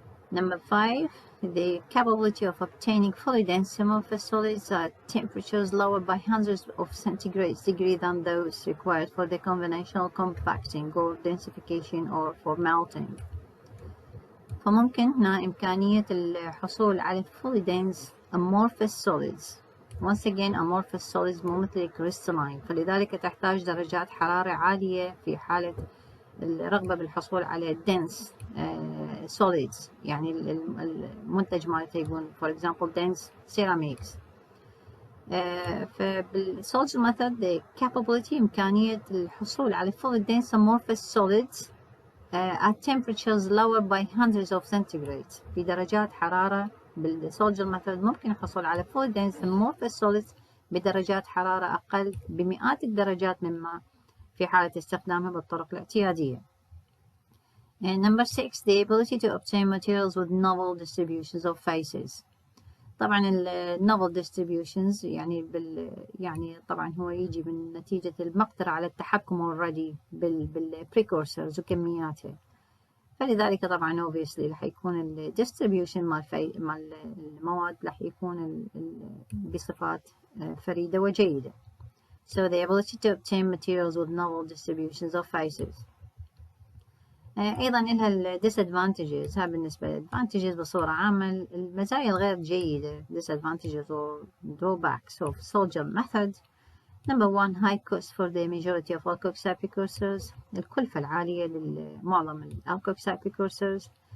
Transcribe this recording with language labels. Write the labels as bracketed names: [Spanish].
[English] Number five, the capability of obtaining fully dense amorphous solids at temperatures lower by hundreds of centigrade degrees than those required for the conventional compacting or densification or for melting. [Arabic] فممكن هنا إمكانية الحصول على [English] fully dense amorphous solids. Once again amorphous solids [Arabic] مو مثل crystalline فلذلك تحتاج درجات حرارة عالية في حالة الرغبة بالحصول على [English] dense solids [Arabic] يعني المنتج مالته يكون [English] for example dense ceramics. [Arabic] فبالsolid method [English] the capability [Arabic] إمكانية الحصول على [English] fully dense amorphous solids at temperatures lower by hundreds of centigrade [Arabic] بدرجات حرارة بالsolid method ممكن الحصول على [English] fully dense amorphous solids [Arabic] بدرجات حرارة أقل بمئات الدرجات مما في حالة استخدامها بالطرق الاعتيادية. [English] And number six, the ability to obtain materials with novel distributions of phases. [Arabic] طبعا [English] novel distributions [Arabic] يعني طبعا هو يجي من نتيجة المقدرة على التحكم [English] already precursors [Arabic] وكمياتها. فلذلك طبعا [English] obviously [Arabic] راح يكون ال distribution مال المواد راح يكون بصفات فريدة وجيدة. [English] So the ability to obtain materials with novel distributions of phases. [Arabic] أيضا لها ال disadvantages. ها بالنسبة لل advantages بصورة عامة. المزايا الغير جيدة [English] disadvantages or drawbacks of Soldier method. Number one, high cost for the majority of alkoxide precursors. [Arabic] الكلفة العالية لمعظم ال [English] alkoxide precursors.